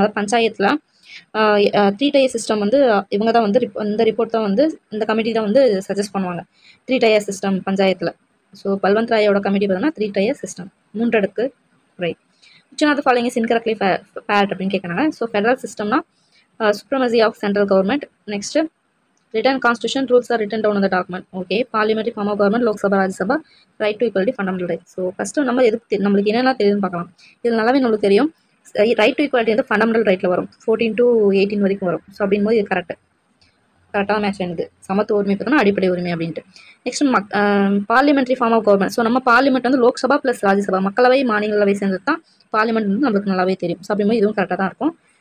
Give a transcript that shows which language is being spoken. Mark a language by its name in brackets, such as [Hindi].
[Tamil] அதாவது பஞ்சாயத்தில் 3 tier system வந்து இவங்க தான் வந்து இந்த ரிப்போர்ட் தான் வந்து இந்த கமிட்டி தான் வந்து சஜஸ்ட் பண்ணுவாங்க 3 tier சிஸ்டம் பஞ்சாயத்தில். ஸோ பல்வந்த் ராயோட கமிட்டி பார்த்தோம்னா 3 tier சிஸ்டம் 3 அடுக்கு முறை. [English] which of the following is incorrectly paired [Tamil] அப்படின்னு கேட்குறாங்க. [English] So federal சிஸ்டம்னா supremacy of central government. Next written constitution rules are written down in the document. Okay, parliamentary form of government, Lok Sabha, Rajya Sabha, right to equality, fundamental rights. [Tamil] So first நம்ம எதுக்கு நம்மளுக்கு என்னென்ன தெரியும்னு பார்க்கலாம். இதில் நல்லாவே நம்மளுக்கு தெரியும் ரைட் டு ஈக்குவாலிட்டி வந்து ஃபண்டமெண்டல் ரைட்டில் வரும் 14 to 18 வரைக்கும் வரும். ஸோ அப்படின்போது இது கரெக்டாக மேட்ச் ஆனது. சமத்துவ உரிமை பார்த்தோம்னா அடிப்படை உரிமை அப்படின்ட்டு. Next parliamentary form of government. So நம்ம பார்லிமெண்ட் வந்து லோக்சபா ப்ளஸ் ராஜ்யசபா மக்களவை மாநிலங்களவை சேர்ந்தது தான் பார்லிமெண்ட் வந்து நம்மளுக்கு நல்லாவே தெரியும். ஸோ அப்படின்போது இதுவும் கரெக்டாக தான் இருக்கும்.